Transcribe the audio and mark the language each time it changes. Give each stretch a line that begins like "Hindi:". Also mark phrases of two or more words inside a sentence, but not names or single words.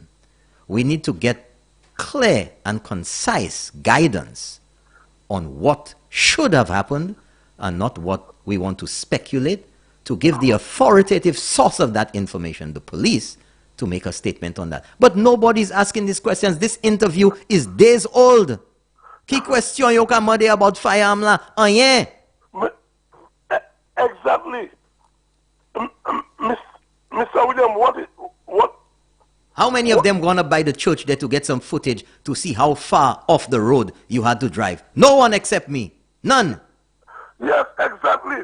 English: We need to get clear and concise guidance on what should have happened and not what we want to speculate, to give the authoritative source of that information, the police, to make a statement on that. But nobody's asking these questions. This interview is days old.
Haitian Creole: Qui question yo ka mande
English: about firearm
Haitian Creole: la? Rien.
English: Exactly. Mr. William, what How many of them gone up by the church there to get some footage to see how far off the road you had to drive? No one except me. None. Yes, exactly.